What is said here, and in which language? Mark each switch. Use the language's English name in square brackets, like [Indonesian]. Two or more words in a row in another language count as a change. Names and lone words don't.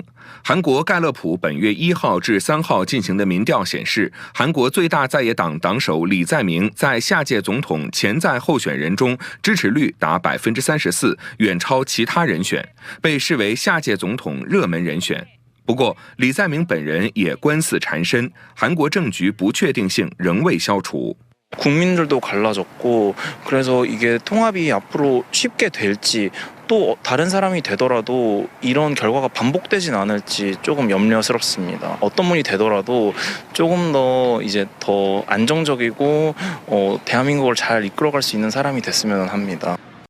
[Chinese] 韩国盖勒普本月1号至3号进行的民调显示，韩国最大在野党党首李在明在下届总统潜在候选人中支持率达34%，远超其他人选，被视为下届总统热门人选。不过，李在明本人也官司缠身，韩国政局不确定性仍未消除。 [Korean] 국민들도 갈라졌고, 그래서 이게 통합이 앞으로 쉽게 될지, 또 다른 사람이 되더라도 이런 결과가 반복되진 않을지 조금 염려스럽습니다. 어떤 분이 되더라도 조금 더 이제 더 안정적이고 대한민국을 잘 이끌어갈 수 있는 사람이 됐으면 합니다.